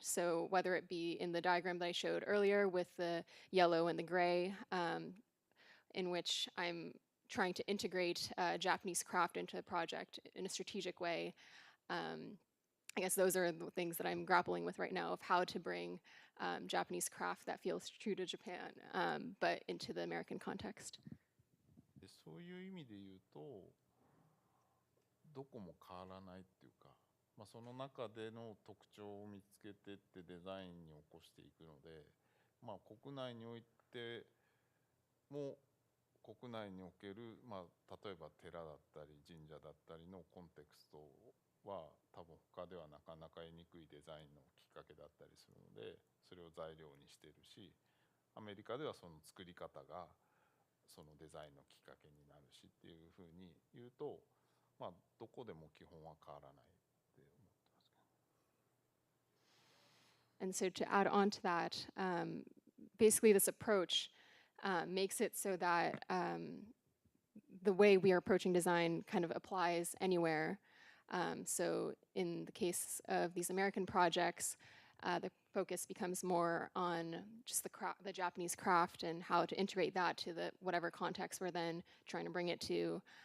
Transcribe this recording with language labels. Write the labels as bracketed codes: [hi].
[en] So whether it be in the diagram that I showed earlier with the yellow and the gray, in which I'm trying to integrate Japanese craft into the project in a strategic way. I guess those are the things that I'm grappling with right now, of how to bring Japanese craft that feels true to Japan, but into the American context. [ja] でそういう意味で言うと、どこも変わらないっていうか、その中での特徴を見つけてってデザインに起こしていくので、国内においても国内における、例えば寺だったり神社だったりのコンテクストは多分他ではなかなか得にくいデザインのきっかけだったりするので、それを材料にしてるし、アメリカではその作り方がそのデザインのきっかけになるしっていうふうに言うと、どこでも基本は変わらないって思ってますけど。 [en] And so to add on to that, basically this approach makes it so that the way we are approaching design kind of applies anywhere. So in the case of these American projects, the focus becomes more on just the Japanese craft and how to integrate that to the whatever context we're then trying to bring it to.